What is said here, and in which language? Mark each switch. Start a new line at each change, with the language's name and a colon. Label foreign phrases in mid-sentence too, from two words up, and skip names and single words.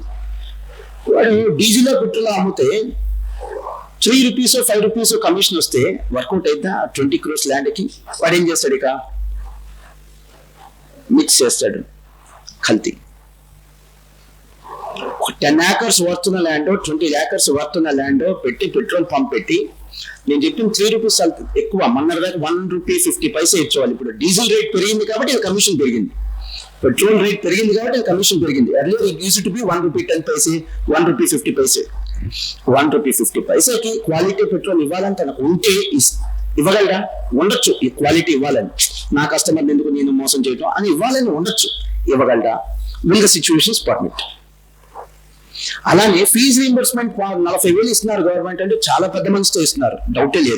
Telugu: వాడు
English: diesel petrol
Telugu: అమ్మితే 3 rupees 5 rupees కమిషన్ వస్తే వర్కౌట్ అయితే 20 crores ల్యాండ్కి వాడు ఏం చేస్తాడు? ఇక మిక్స్ చేస్తాడు, కల్తీ. 10 acres వర్తున్న ల్యాండ్, 20 acres వర్తున్న ల్యాండ్ పెట్టి
English: petrol pump
Telugu: పెట్టి, నేను చెప్పిన 3 rupees ఎక్కువ, మొన్న దాకా 1 rupee 50 paise ఇచ్చేవాళ్ళు. ఇప్పుడు
English: diesel rate
Telugu: పెరిగింది కాబట్టి కమిషన్ పెరిగింది,
English: petrol rate
Telugu: పెరిగింది కాబట్టి కమిషన్ పెరిగింది.
English: Earlier it used to be 1 rupee 10 paise, 1 rupee 50 paise.
Telugu: 1 rupee 50 paiseకి
English: quality petrol
Telugu: ఇవ్వాలని తనకు ఉంటే ఇవ్వగలరా? ఉండొచ్చు. ఈ క్వాలిటీ ఇవ్వాలని, నా కస్టమర్ని ఎందుకు నేను మోసం చేయటం అని ఇవ్వాలని ఉండొచ్చు, ఇవ్వగలరా?
English: Will the situations permit?
Telugu: అలానే
English: fee reimbursement
Telugu: 40,000 ఇస్తున్నారు గవర్నమెంట్ అంటే చాలా పెద్ద మనసుతో ఇస్తున్నారు, డౌటే లేదు.